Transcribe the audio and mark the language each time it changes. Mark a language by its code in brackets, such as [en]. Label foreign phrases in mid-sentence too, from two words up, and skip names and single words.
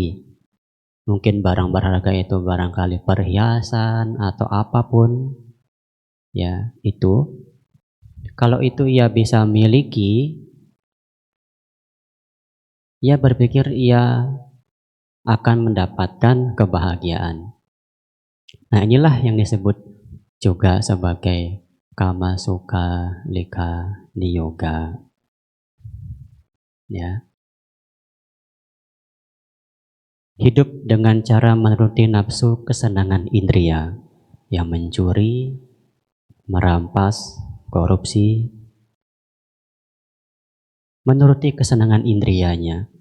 [id] Mungkin barang berharga itu barangkali perhiasan atau apapun, ya, itu. Kalau itu ia bisa miliki, ia berpikir ia akan mendapatkan kebahagiaan. Nah, inilah yang disebut juga sebagai [pi] kama sukha likha niyoga. [id] Ya. Hidup dengan cara menuruti nafsu kesenangan indria, yang mencuri, merampas, korupsi, menuruti kesenangan indrianya.